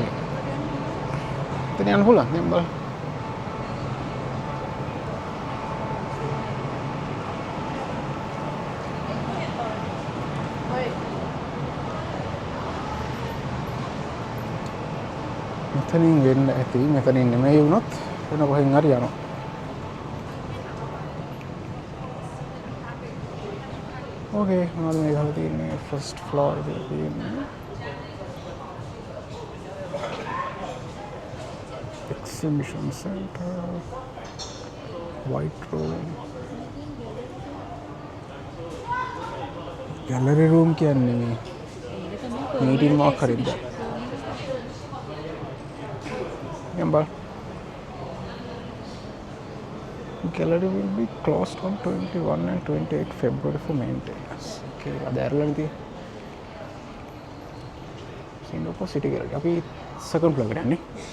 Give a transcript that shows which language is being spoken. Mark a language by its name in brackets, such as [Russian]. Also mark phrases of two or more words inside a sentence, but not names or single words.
[Sinhala] එතන යන්න පුළුවන්. දැන් බලන්න. මෙතනින් වෙන්න ඇති. මෙතනින් නෙමෙයි වුණොත් වෙන කොහෙන් හරි යනවා. ඕකේ මොනවද මේ ගහලා තියෙන්නේ? [English] first floor [Sinhala] එකේ තියෙන්නේ. [English] Exhibition center, white room, gallery room [Sinhala] කියන්නේ මේ meeting මොකක් හරිද? [English] Number gallery will be closed on 21 and 28 February for maintenance. [Sinhala] Okay, අද ඇරලා ඉතින් Singapore City Gallery. අපි [English] second floor [Sinhala] එකට යන්නේ.